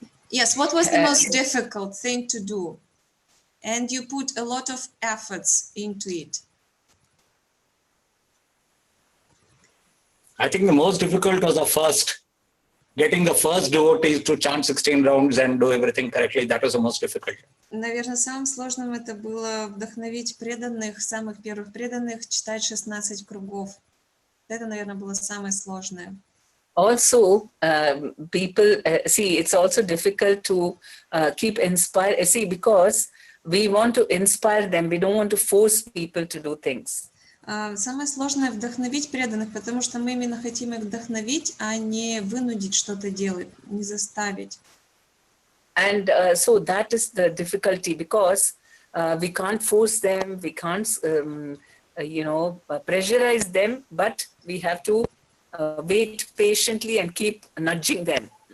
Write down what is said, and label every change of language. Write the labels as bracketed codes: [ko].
[en] Yes, what was the most difficult thing to do? And you put a lot of efforts into it. I think the most difficult was the first. Getting the first devotees to chant 16 rounds and do everything correctly, that was the most difficult. [ru] Наверное, самым сложным это было вдохновить преданных, самых первых преданных, читать 16 кругов. Это, наверное, было самое сложное. [en] Also, people, see, it's also difficult to keep inspired, see, because we want to inspire them. We don't want to force people to do things. [ru] Самое сложное вдохновить преданных, потому что мы именно хотим их вдохновить, а не вынудить что-то делать, не заставить. [en] And so that is the difficulty, because we can't force them, we can't, you know, pressurize them, but we have to wait patiently and keep nudging them.